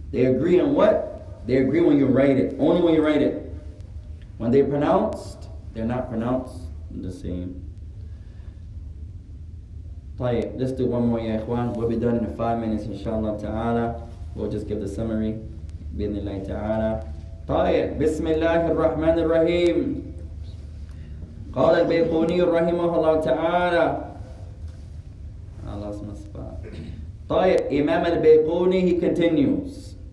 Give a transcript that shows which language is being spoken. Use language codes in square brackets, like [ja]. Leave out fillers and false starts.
[en] They agree on what? They agree when you write it. Only when you write it. When they're pronounced, they're not pronounced the same. طيب, let's do one more, ya ikhwan. We'll be done in 5 minutes, inshallah ta'ala. We'll just give the summary. [ar] بإذن الله تعالى. طيب, بسم الله الرحمن الرحيم. قال البيقوني رحمه الله تعالى. [en] I lost my spot. طيب, Imam al-Bayquni, he continues.